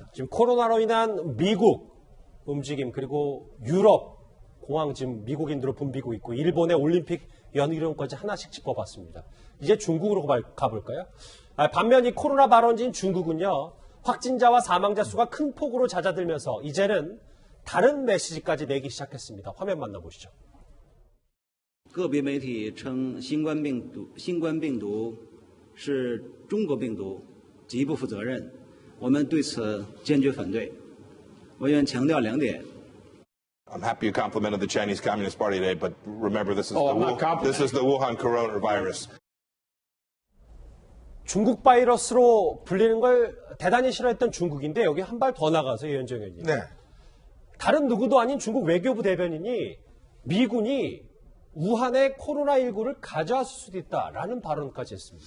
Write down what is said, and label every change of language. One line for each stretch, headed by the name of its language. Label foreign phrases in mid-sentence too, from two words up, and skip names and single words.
Korean: 지금 코로나로 인한 미국 움직임 그리고 유럽 공항 지금 미국인들로 붐비고 있고 일본의 올림픽 연기론까지 하나씩 짚어봤습니다. 이제 중국으로 가볼까요? 반면 이 코로나 발원지인 중국은요. 확진자와 사망자 수가 큰 폭으로 잦아들면서 이제는 다른 메시지까지 내기 시작했습니다. 화면 만나보시죠.
Chinese: 个别媒体称新冠病毒是中国病毒，极不负责任。我们对此坚决反对。我愿强调2点。
English: I'm happy you complimented the Chinese Communist Party today, but remember this is the Wuhan coronavirus.
Korean: 중국 바이러스로 불리는 걸 대단히 싫어했던 중국인데 여기 한 발 더 나가서 이현정 의원님. 네. 다른 누구도 아닌 중국 외교부 대변인이 미군이 우한에 코로나19를 가져왔을 수도 있다라는 발언까지 했습니다.